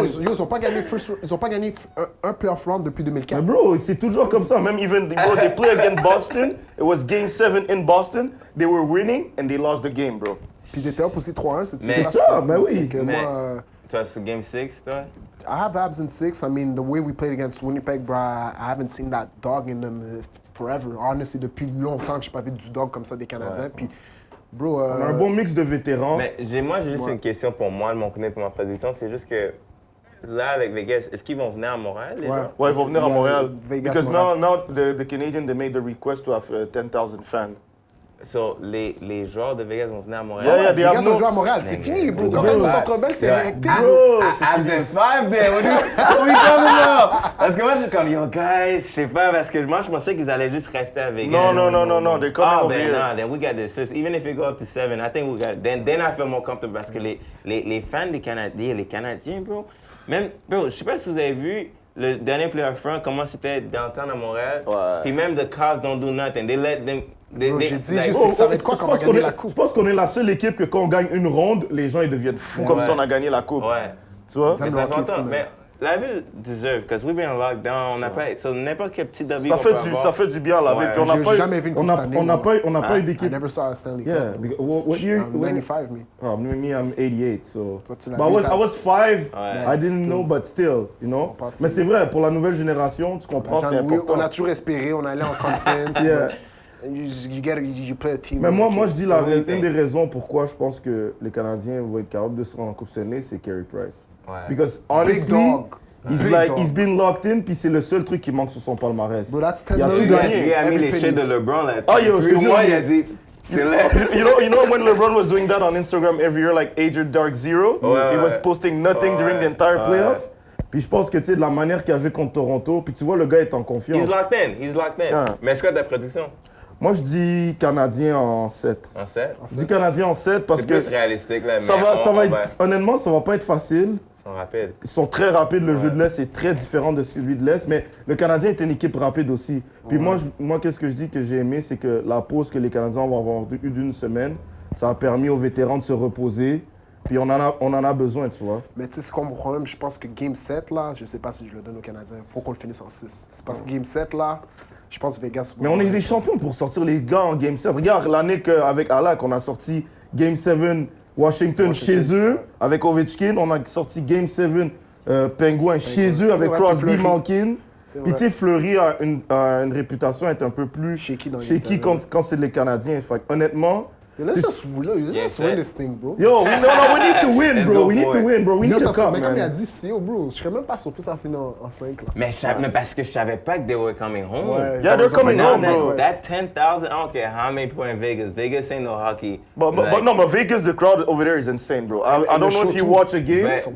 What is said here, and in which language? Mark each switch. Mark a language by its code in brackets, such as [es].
[fr] Ils ont pas gagné un playoff round depuis 2004. Mais bro, c'est toujours comme ça. Même [en] even they play against Boston. It was game 7 in Boston. They were winning and they lost the game, bro. [fr] Puis ils étaient up aussi 3-1. C'est ça, mais oui. Toi, c'est game 6, toi? [en] I have Habs in 6. I mean, the way we played against Winnipeg, bro, I haven't seen that dog in them forever. [fr] Honestly, depuis longtemps que je n'ai pas vu du dog comme ça des Canadiens. Puis, bro... On a un bon mix de vétérans. Mais moi, j'ai juste une question pour moi, de mon côté, pour ma prédiction. C'est juste que là, avec Vegas, est-ce qu'ils vont venir à Montréal, les gens? Ouais, ils vont venir à Montréal. Vegas, [en] Because now the Canadians, they made the request to have 10,000 fans. [fr] So, les joueurs de Vegas vont venir à Montréal? Vegas vont jouer à Montréal. C'est fini, bro. Quand on est au Centre Bell, c'est hectique. [en] Bro, Habs in 5, man. What are we talking about? [fr] Parce que moi, je suis comme, [en] yo, guys, [fr] je sais pas, parce que moi, je pensais qu'ils allaient juste rester à Vegas. Non. [en] They're coming over here. No, then we got this. Even if we go up to 7, I think we got it. Then I feel more comfortable [fr] parce que les fans des Canadiens, les Canadiens, bro, même, bro, je sais pas si vous avez vu le dernier playoff run, comment c'était downtown à Montréal. Puis même [en] the Cavs don't do nothing. They let them... [fr] J'ai dit juste, ça va être quoi quand on va gagner la coupe? Je pense qu'on est la seule équipe que quand on gagne une ronde, les gens ils deviennent fous comme si on a gagné la coupe. Ouais. Tu vois? Mais ça fait longtemps. Mais la ville deserve, parce que [en] we've been in lockdown, [fr] on n'a pas... So n'importe quel petit derby ça fait du bien à la ville. Puis J'ai jamais vu une coupe Stanley. On n'a pas eu d'équipe. [en] I never saw a Stanley Cup. Yeah. What year? 95, me. Oh, me, I'm 88, so... But I was 5, I didn't know, but still, you know? [fr] Mais c'est vrai, pour la nouvelle génération, tu comprends, c'est important. On a toujours espéré, on allait en conference. [en] You play a team. [fr] Mais moi, je dis une des raisons pourquoi je pense que les Canadiens vont être capables de se rendre en Coupe Stanley, c'est Carey Price. Ouais. [en] Because honestly, he's been locked in, [fr] puis c'est le seul truc qui manque sur son palmarès. [en] But that's 10 [fr] il a tout [en] million. [fr] gagné. Il a mis les shades de LeBron là. Oh yo, je te moi, il a dit... [en] You know when LeBron was doing that on Instagram every year, like Agent Dark Zero, he was posting nothing during the entire playoff. [fr] Puis je pense que tu sais, de la manière qu'il a joué contre Toronto, puis tu vois, le gars est en confiance. [en] He's locked in. [fr] Mais est-ce que ta prédiction? Moi, je dis Canadien en 7. En 7? Je dis Canadien en 7 parce que... C'est plus réalistique, là. Honnêtement, ça va pas être facile. Ils sont rapides. Ils sont très rapides. Le jeu de l'Est est très différent de celui de l'Est. Mais le Canadien est une équipe rapide aussi. Puis moi, qu'est-ce que je dis que j'ai aimé, c'est que la pause que les Canadiens vont avoir eu d'une semaine, ça a permis aux vétérans de se reposer. Puis on en a besoin, tu vois. Mais tu sais, c'est comme mon problème. Je pense que Game 7, là, je sais pas si je le donne aux Canadiens. Il faut qu'on le finisse en 6. C'est parce que Game 7, là... Je pense Vegas... Mais on est des champions pour sortir les gars en Game 7. Regarde l'année qu'avec Alak, on a sorti Game 7 Washington chez eux avec Ovechkin. On a sorti Game 7 Penguins chez eux avec Crosby, Malkin. Puis tu sais, Fleury a une réputation d'être un peu plus shaky quand c'est les Canadiens. Fait, honnêtement, [en] Let's just win this thing, bro. Yo, we need to win, bro. We need to win, bro. We need to come, [fr] mais comme il a [en] man. [fr] dit, c'est bro, je serais même pas surpris ça finit en 5 là. Mais parce que je savais pas que [en] they were coming home. [fr] Ouais, [en] Yeah, they're coming home, bro. That 10,000, I don't care how many people in Vegas. Vegas ain't no hockey. But Vegas, the crowd over there is insane, bro. I don't know if you watch a game.